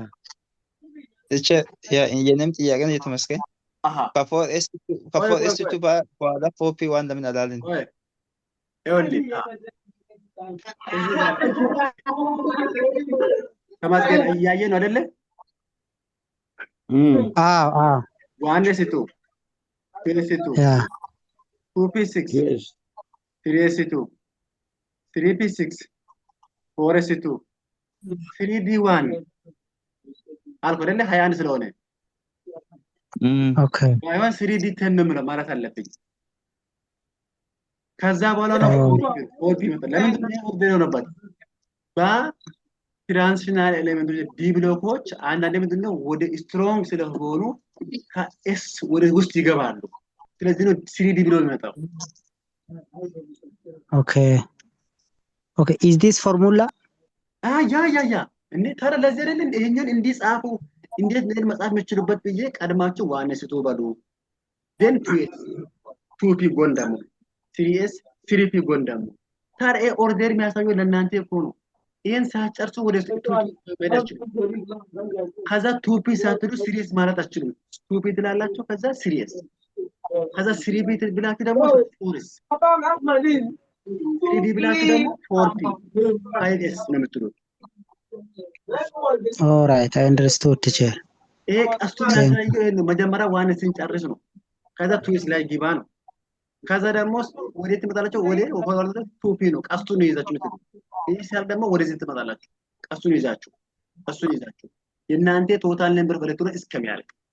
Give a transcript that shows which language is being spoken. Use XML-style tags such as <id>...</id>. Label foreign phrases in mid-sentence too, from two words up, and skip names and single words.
<am>እቺ የኔም ጥያቄ ነው የተመስገን። ከ4S2 በኋላ 4P1 ለምን አላልን? ይኸውልህ ከማስገን እያየ ነው አይደለ? አዎ 1s2 2s2 2p6 3s2 3p6 4s2 3d1 አልኩ አይደለ? 21 ስለሆነ ኦኬ ባይሆን 3d10 ነው ማለት አለብኝ። ከዛ በኋላ ነው ኦዲ መጣ። ለምን ኦዲ ነው ነበር? በትራንዚሽናል ኤሌመንቶች ዲ ብሎኮች አንዳንዴ ምንድነው ወደ ስትሮንግ ስለሆኑ ከኤስ ወደ ውስጥ ይገባሉ። ስለዚህ ነው 3d ብሎ የሚመጣው።</am> <en>ኦኬ is this formula?</en> <am>ያ እንዴ ታዲያ ለዚህ አይደል ይሄንን እንዲጻፉ እንዴት ነው መጻፍ የምችሉበት ብዬ ቀድማችሁ ዋን ስቶ በሉ then 2p ጎን ደግሞ 3s 3p ጎን ደግሞ ታዲያ ኦርደር የሚያሳየው ለእናንተ እኮ ነው። ይሄን ሳትጨርሱ ወደ 2p መሄዳችሁ ከዛ 2p ሳትሉ 3s ማለት አትችሉም። 2p ትላላችሁ ከዛ 3s ከዛ 3p ብላችሁ ደግሞ 4s 3d ብላችሁ ደግሞ 4p 5s ነው የምትሉት።</am> <en>All right, I understood, teacher.</en> <am>ይሄ ቀስቱ የሚያሳየው ነው። መጀመሪያ ዋን ስንጨርስ ነው። ከዛ ቱስ ላይ ግባ ነው። ከዛ ደግሞ ወዴት ትመጣላችሁ? ወደ ኦቨርኦል ቱፒ ነው። ቀስቱን ይዛችሁ ነው። ይሄ ሲያል ደግሞ ወደዚህ ትመጣላችሁ። ቀስቱን ይዛችሁ የእናንተ ቶታል ነምበር በኤሌክትሮን እስከሚያልቅ</am>